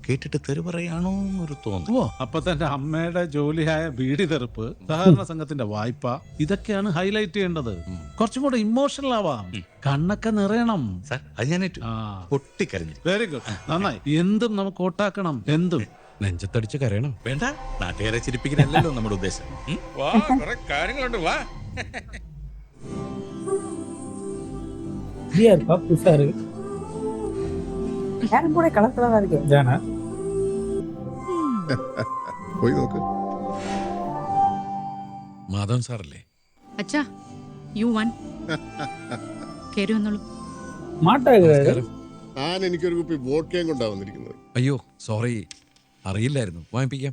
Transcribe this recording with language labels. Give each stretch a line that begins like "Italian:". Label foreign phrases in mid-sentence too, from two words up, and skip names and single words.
Malayalam: കേട്ടിട്ട് തെറി പറയാണോ എന്നൊരു തോന്നുന്നു. അപ്പൊ തന്റെ അമ്മയുടെ ജോലിയായ വീട് തെറുപ്പ്, സഹകരണ സംഘത്തിന്റെ വായ്പ, ഇതൊക്കെയാണ് ഹൈലൈറ്റ് ചെയ്യേണ്ടത്. കുറച്ചും കൂടെ ഇമോഷണൽ ആവാം. കണ്ണൊക്കെ നിറയണം. പൊട്ടിക്കരഞ്ഞു.
English: very good,
Malayalam: നന്നായി. എന്തും നമുക്ക് ഓട്ടാക്കണം. എന്തും നെഞ്ചത്തടിച്ച് കരയണം. വേണ്ട, നാട്ടുകാരെ ചിരിപ്പിക്കാനല്ലോ നമ്മുടെ ഉദ്ദേശം. വാ, കുറെ കാര്യങ്ങളുണ്ട്. വാ.
Tamil: யாரும் கூட கலக்கலா தான் இருக்கு.
Malayalam: പോയി നോക്ക്. മാധവൻ സാറല്ലേ? അച്ഛാ, യു വൺ കേറി വന്നോളൂ. ഞാൻ എനിക്കൊരു കുപ്പി വോഡ്കയും കൊണ്ടാ വന്നിരിക്കുന്നത്. അയ്യോ സോറി, അറിയില്ലായിരുന്നു. വാങ്ങിപ്പിക്കാം.